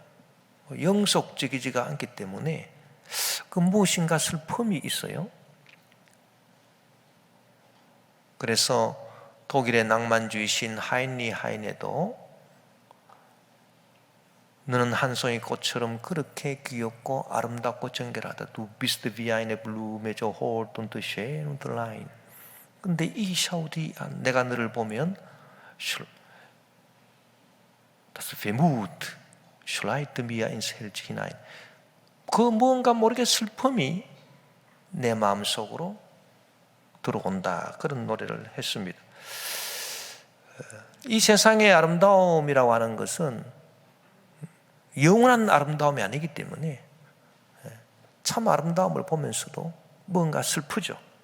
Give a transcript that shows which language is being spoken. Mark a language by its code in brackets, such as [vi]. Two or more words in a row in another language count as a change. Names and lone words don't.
[ko] 영속적이지가 않기 때문에 무엇인가 슬픔이 있어요. 그래서 독일의 낭만주의신 하인리 하이네도 너는 한 송이 꽃처럼 그렇게 귀엽고 아름답고 정결하다. [de] Du bist wie eine Blume, so hold und schön und rein. [ko] 근데 이 샤우디, 내가 너를 보면 [de] Das Wehmut schleit mir ins Herz hinein. [ko] 뭔가 모르게 슬픔이 내 마음속으로 들어온다, 그런 노래를 했습니다. 이 세상의 아름다움이라고 하는 것은 영원한 아름다움이 아니기 때문에 참 아름다움을 보면서도 뭔가 슬프죠.